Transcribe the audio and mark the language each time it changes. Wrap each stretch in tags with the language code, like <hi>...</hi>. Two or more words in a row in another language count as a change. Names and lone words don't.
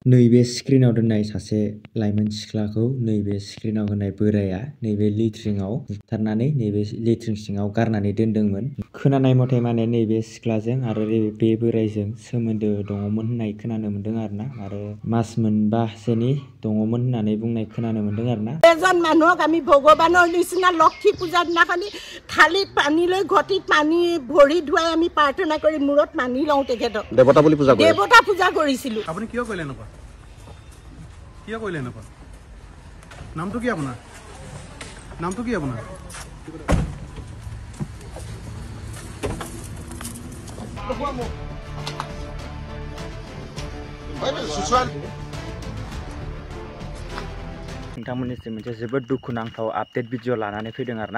<brx>नैबे स्क्रिनाव दोननाय सासे लाइमोन सिख्लाखौ नैबे स्क्रिनाव होनाय बोराया नैबे लेट्रिनाव बुथारनानै नैबे लेट्रिन सिङाव गारनानै दोनदोंमोन। खोनानाय मथे माने नैबे सिख्लाजों आरो बे बोराइजों सोमोन्दो दङमोन होननाय खोनानो मोन्दों आरोना, आरो मास मोनबासोनि दङमोन होननानै बुंनाय खोनानो मोन्दों आरोना।</brx> <as>এজন মানুহক আমি ভগৱানৰ নিচিনা লক্ষী পূজাৰ দিনাখনি থালিত পানী লৈ ঘটিত পানী ভৰি ধুৱাই আমি প্ৰাৰ্থনা কৰি মূৰত মানি লওঁ তেখেতক। দেৱতা বুলি পূজা কৰে। দেৱতা পূজা কৰিছিলোঁ। আপুনি কিয় কৰিলে নকয়? কিয় কৰিলে নকয়? নামটো কি আপোনাৰ? নামটো কি আপোনাৰ?</as> <brx>नोंथांमोननिसिम मोनसे जोबोद दुखुनांथाव आपडेट भिडिअ लानानै फैदों आरोना।</brx>